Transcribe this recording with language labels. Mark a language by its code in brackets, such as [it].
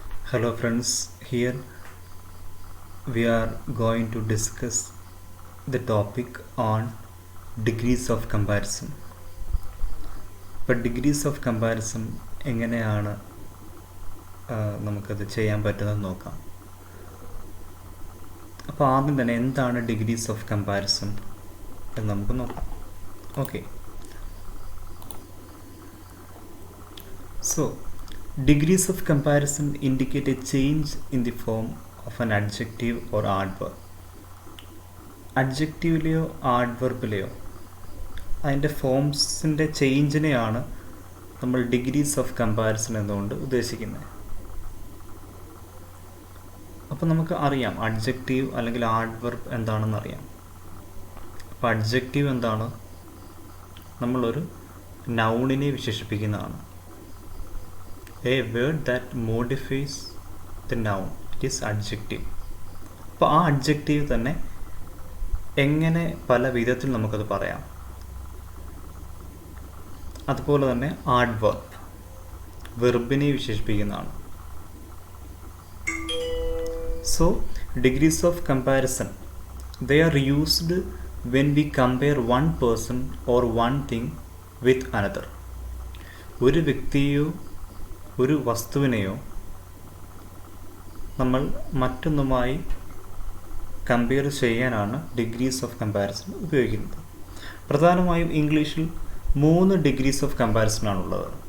[en] Hello friends, here we are going to discuss the topic on degrees of comparison. [ml] ഇപ്പോൾ degrees of comparison എങ്ങനെയാണ് നമുക്കത് ചെയ്യാൻ പറ്റുന്നതെന്ന് നോക്കാം. അപ്പോൾ ആദ്യം തന്നെ എന്താണ് ഡിഗ്രീസ് ഓഫ് കമ്പാരിസൺ എന്ന് നമുക്ക് നോക്കാം. [en] Okay, so degrees of comparison indicate a change in the form of an adjective or adverb. [ml] അഡ്ജക്റ്റീവിലെയോ ആഡ്വർബിലെയോ അതിൻ്റെ ഫോംസിൻ്റെ ചേഞ്ചിനെയാണ് നമ്മൾ ഡിഗ്രീസ് ഓഫ് കമ്പാരിസൺ എന്നുകൊണ്ട് ഉദ്ദേശിക്കുന്നത്. അപ്പോൾ നമുക്ക് അറിയാം അഡ്ജക്റ്റീവ് അല്ലെങ്കിൽ ആഡ്വർബ് എന്താണെന്ന് അറിയാം. അപ്പോൾ അഡ്ജക്റ്റീവ് എന്താണ്? നമ്മളൊരു നൗണിനെ വിശേഷിപ്പിക്കുന്നതാണ്. [en] A word that modifies the noun, it is adjective. [ml] അപ്പോൾ ആ അഡ്ജക്റ്റീവ് തന്നെ എങ്ങനെ പല വിധത്തിൽ നമുക്കത് പറയാം. അതുപോലെ തന്നെ adverb വെർബിനെ വിശേഷിപ്പിക്കുന്നതാണ്. [en] So degrees of comparison they are used when we compare one person or one thing with another. [ml] ഒരു വ്യക്തിയോ ഒരു വസ്തുവിനെയോ നമ്മൾ മറ്റൊന്നുമായി കമ്പയർ ചെയ്യാനാണ് ഡിഗ്രീസ് ഓഫ് കമ്പാരിസൺ ഉപയോഗിക്കുന്നത്. പ്രധാനമായും ഇംഗ്ലീഷിൽ 3 ഡിഗ്രീസ് ഓഫ് കമ്പാരിസൺ ആണുള്ളത്.